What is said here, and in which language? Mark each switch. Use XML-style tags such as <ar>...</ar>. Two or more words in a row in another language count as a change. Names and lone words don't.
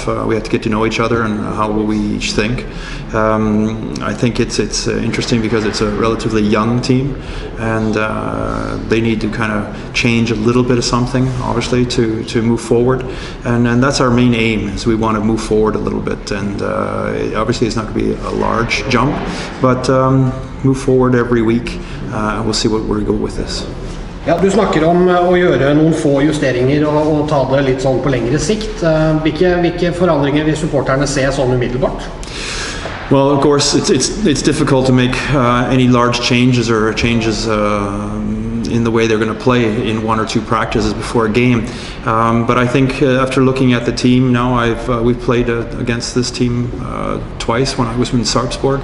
<en>We have to get to know each other and how we each think. I think it's interesting because it's a relatively young team, and they need to kind of change a little bit of something, obviously, to move forward. And that's our main aim, is we want to move forward a little bit. And obviously it's not going to be a large jump, but move forward every week. We'll see where we go with this.</en> <no>Ja, du snakker om å gjøre noen få justeringer og ta det litt sånn på lengre sikt. Hvilke forandringer vil supporterne se sånn umiddelbart?</no> <en>Well, of course, it's difficult to make any large changes or changes in the way they're going to play in 1 or 2 practices before a game. But I think after looking at the team now, we've played against this team twice when I was in Sarpsborg.</en>